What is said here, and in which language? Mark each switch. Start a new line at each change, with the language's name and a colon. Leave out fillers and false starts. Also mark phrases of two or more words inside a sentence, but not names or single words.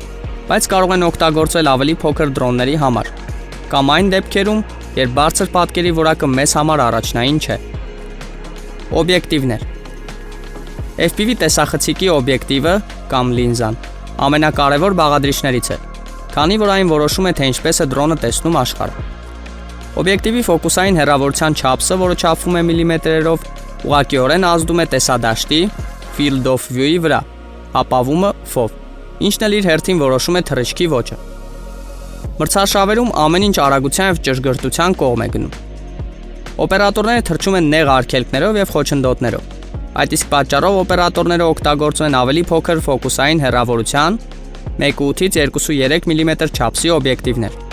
Armenian: բայց կարող են օգտագործվել ավելի փոքր դրոնների համար, կամ այն դեպքերում, երբ բարձր պատկերի որակը մեզ համար առաջնային չէ։ Օբյեկտիվներ։ FPV տեսախցիկի օբյեկտիվը կամ լինզան ամենակարևոր բաղադրիչներից է, քանի որ այն որոշում է, թե ինչպես է դրոնը տեսնում աշխարհը։ Օբյեկտիվի ֆոկուսային հեռավորության չափսը, որը չափվում է միլիմետրերով, ուղղակիորեն ազդում է տեսադաշտի
English: field of view-ի
Armenian: վրա, ապավումը FOV, ինչն էլ իր հերթին որոշում է թռիչքի ոճը։ Մրցաշավերում ամեն ինչ արագության եւ ճշգրտության կողմ է գնում։ Օպերատորները թռչում են նեղ արգելքներով եւ խոչընդոտներով։ Այդ իսկ պատճառով օպերատորները օգտագործում են ավելի փոքր ֆոկուսային հեռավորության 1.8-ից 2.3 մմ չափսի օբյեկտիվներ։